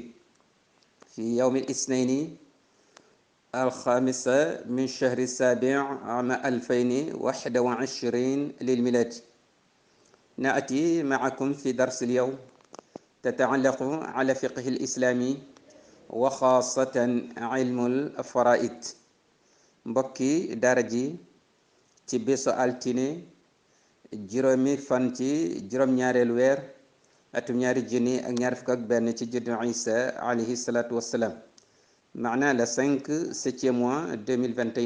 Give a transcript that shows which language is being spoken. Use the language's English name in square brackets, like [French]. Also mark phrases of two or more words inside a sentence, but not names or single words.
[Arabic] في يوم الاثنين الخامسة من شهر السابع عام 2021 للميلاد. نأتي معكم في درس اليوم تتعلق على فقه الإسلامي وخاصة علم الفرائض. [Wolof] mbokki daara ji ci bésu altine juróomi fan ci juróom-ñaareelu weer atum ñaari junni ak ñaar fukk ak benn ci juddu Isa [Arabic] عليه الصلاة والسلام, [Wolof] maana [French] le 5 septième mois 2021.